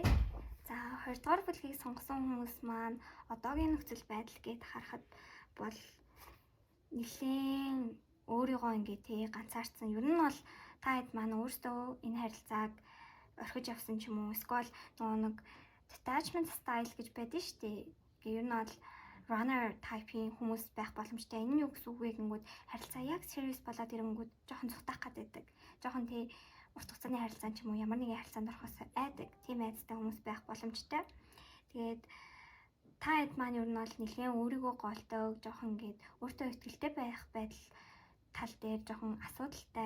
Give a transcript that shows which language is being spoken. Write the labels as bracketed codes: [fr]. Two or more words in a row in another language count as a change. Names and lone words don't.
[mn] За 2 дугаар бүлгийг сонгосон хүмүүс маань одоогийн нөхцөл байдал гээд харахад бол нэлээд өөрийгөө ингээ тий ганцаардсан. Ер нь бол та хэд маань өөрсдөө энэ харилцааг орхиж явсан ч юм уу? Эсвэл нөгөө нэг [en] detachment style [mn] гэж байдаг шүү дээ. Ер нь бол [en] runner type- [mn] ийн хүмүүс байх боломжтой. Энэ нь юу гэсэн үг вэ гэнгүүт харилцаа яг serious болоод ирэнгүүт жоохон цутаах гэдэг. Жоохон тий урт хугацааны харилцаа ч юм уу ямар нэгэн харилцаанд орохоос айдаг. Тийм айдастай хүмүүс байх боломжтой. Тэгээд та хэд маань ер нь бол нэлээд өөрийгөө голдог, жоохон ингээд өөртөө ихтэй байх байдал тал дээр жоохон асуудалтай.